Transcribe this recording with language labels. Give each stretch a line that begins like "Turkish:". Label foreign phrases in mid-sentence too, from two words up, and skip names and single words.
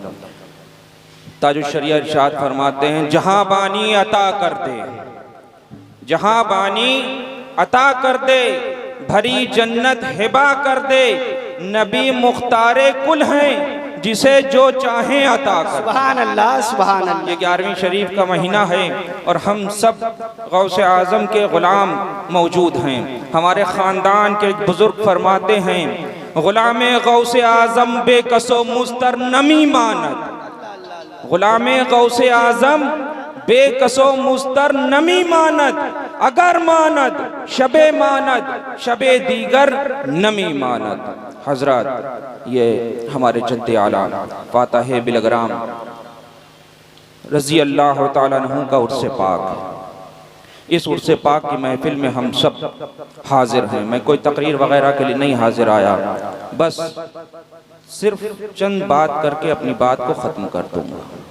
Urdu: تاج الشریعہ ارشاد فرماتے ہیں جہاں بانی عطا کر دے، جہاں بانی عطا کر دے، بھری جنت ہبا کر دے، نبی مختار کل ہیں جسے جو چاہیں عطا کر۔
Arabic: سبحان اللہ سبحان اللہ۔
Urdu: یہ 11ویں شریف کا مہینہ ہے اور ہم سب غوث اعظم کے غلام موجود ہیں۔ ہمارے خاندان کے ایک بزرگ فرماتے ہیں
Persian: غلام غوث اعظم بے کس و مستر نمی ماند، غلام غوث اعظم بے کس و مستر نمی ماند، اگر ماند شب ماند شب دیگر نمی ماند۔
Urdu: حضرات یہ ہمارے جد اعلیٰ فاتح بلگرام
Arabic: رضی اللہ تعالیٰ عنہ
Urdu: کا عرس پاک ہے۔ اس عرس پاک کی محفل میں ہم سب حاضر ہیں۔ میں کوئی تقریر وغیرہ کے لیے نہیں حاضر آیا، بس صرف چند بات کر کے اپنی بات کو ختم کر دوں گا۔